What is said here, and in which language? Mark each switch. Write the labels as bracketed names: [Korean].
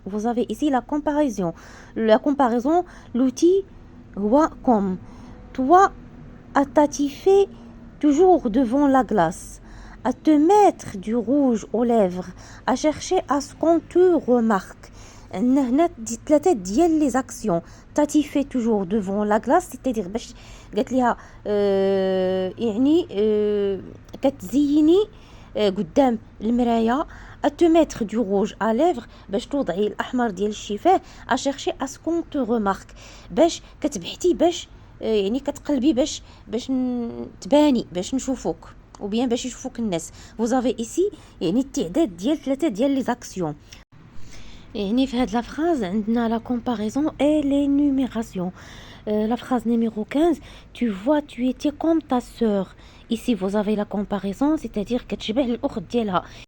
[French] Vous avez ici la comparaison. L'outil هو comme. Toi, à t'attifer toujours devant la glace, à te mettre du rouge aux lèvres, à chercher à ce qu'on te remarque. [Arabic] هنا ثلاثه ديال لي زاكسيون. تاتيفي توجور [French] devant la glace، c'est-à-dire [Arabic] باش قالت ليها يعني كتزيني قدام المرايه. [French] à te mettre du rouge à lèvres [Arabic] باش توضعي الاحمر ديال الشفاه. [French] à chercher à ce qu'on te remarque [Arabic] باش كتبحثي، باش يعني كتقلبي باش تباني، باش نشوفوك [French] ou bien [Arabic] باش يشوفوك الناس. [French] vous avez ici [Arabic] يعني التعداد ديال ثلاثه ديال لي زاكسيون. يعني في هاد [French] la phrase [Arabic] عندنا [French] la comparaison et l'énumération. La phrase numéro 15: tu vois, tu étais comme ta sœur. Ici vous avez la comparaison, c'est-à-dire [Arabic] كتشبه الأخت ديالها.